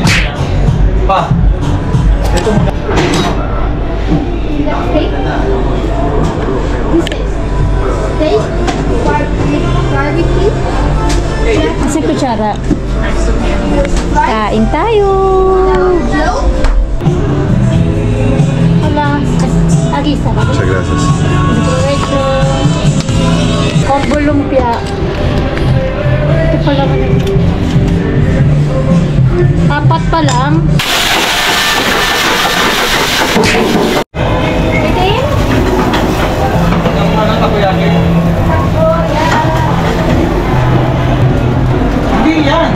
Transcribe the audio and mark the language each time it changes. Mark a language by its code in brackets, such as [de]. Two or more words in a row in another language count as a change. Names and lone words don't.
[tl] Pa. Ito muna. Steak? Steak? Barbecue? Kasi kutsara. Kain tayo. [es] Hola. Aquí está. Muchas gracias. [tl] Provecho. Combo lumpia. Ito pala. Apat pa lang. Itin? Anong takoyaki? Hindi yan.